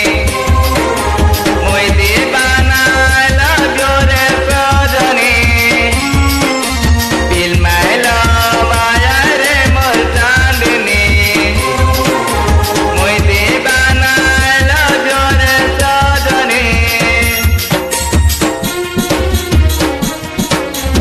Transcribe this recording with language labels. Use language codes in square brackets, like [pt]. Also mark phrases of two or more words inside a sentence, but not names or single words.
[sck] मुई दीवाना [en] I love you [sck] रे सजनी [en] Till my love [sck] आया रे मोर चांदनी मुई दीवाना [en] I love you [sck] रे सजनी